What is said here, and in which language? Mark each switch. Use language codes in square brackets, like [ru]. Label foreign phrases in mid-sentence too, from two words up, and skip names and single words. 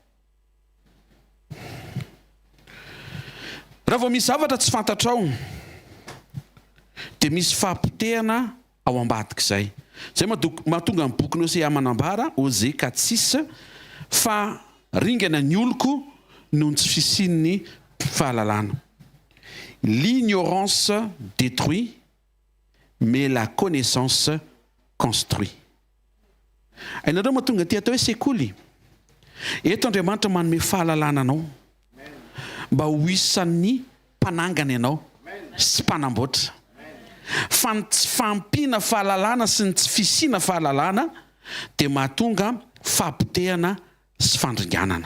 [mg] Raha vao misy zavatra tsy fantatrao dia misy fampitehana ao ambadik'izay. Zay mahatonga ny boky Osea manambara Osea 4:6 fa ringana ny oloko noho ny tsy fisian'ny fahalalana. [fr] L'ignorance détruit mais la connaissance construit. [mg] Ainareo mahatonga ty atao hoe sekoly. Eto Andriamanitra manome fahalalana anao mba ho isan'ny mpanangana ianao sy mpanamboatra. Fa ny tsy fampina fahalalana sy ny tsy fisiana fahalalana dia mahatonga fampitehana sy fandringanana.